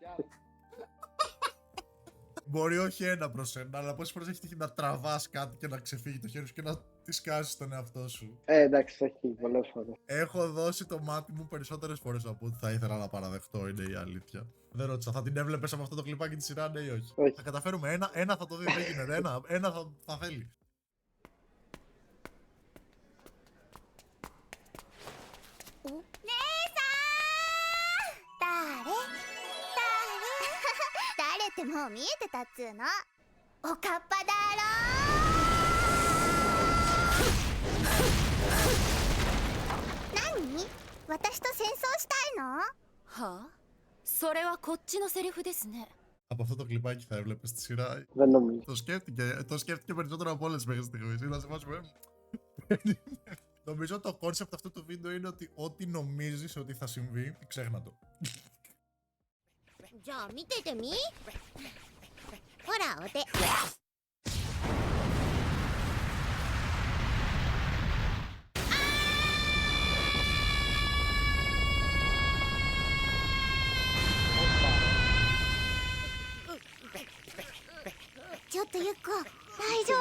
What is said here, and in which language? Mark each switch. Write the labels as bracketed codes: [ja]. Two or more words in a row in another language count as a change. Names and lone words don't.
[el] Μπορεί όχι ένα προς ένα, αλλά πόσες φορές έχει τύχει να τραβάς κάτι και να ξεφύγει το χέρι σου και να τη σκάσεις τον εαυτό σου? Εντάξει, έχει πολλές φορές. Έχω δώσει το μάτι μου περισσότερες φορές από ό,τι θα ήθελα να παραδεχτώ, είναι η αλήθεια. Δεν ρώτησα, θα την έβλεπες από αυτό το κλιπάκι τη σειρά, ναι ή όχι? Όχι. Θα καταφέρουμε, ένα θα το δει, δεν γίνεται, ένα θα θέλει. [ja] 誰ってもう見えてたっつうの。おかっぱだろ。何？私と戦争したいの？はあ？それはこっちのセリフですね。 [el] Από αυτό το κλιπάκι θα έβλεπες τη σειρά? Δεν νομίζω. Το σκέφτηκε περισσότερο από όλες μέχρι στιγμής. Είναι να σε βάζουμε. Νομίζω το κόνσεπτ αυτού του βίντεο είναι ότι ό,τι νομίζεις ότι θα συμβεί, ξέχνα το. [ja] じゃあ見ててみ。ほらお手。ちょっとゆっこ、大丈夫？